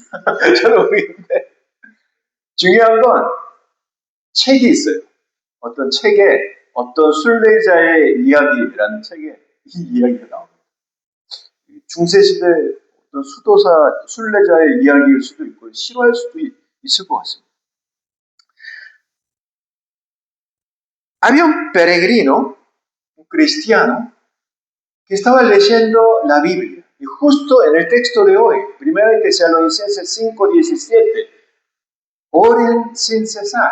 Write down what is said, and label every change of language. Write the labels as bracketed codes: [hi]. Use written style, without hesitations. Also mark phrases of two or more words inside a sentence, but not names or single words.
[ko] 저도 모르겠는데, 중요한 건 책이 있어요. 어떤 책에, 어떤 순례자의 이야기라는 책에 이 이야기가 나옵니다. 중세시대 어떤 수도사, 순례자의 이야기일 수도 있고 실화일 수도 있을 것 같습니다. [es] Había un peregrino, un cristiano, que estaba leyendo la Biblia. Y justo en el texto de hoy, 1 Tesalonicenses 5:17, oren sin cesar.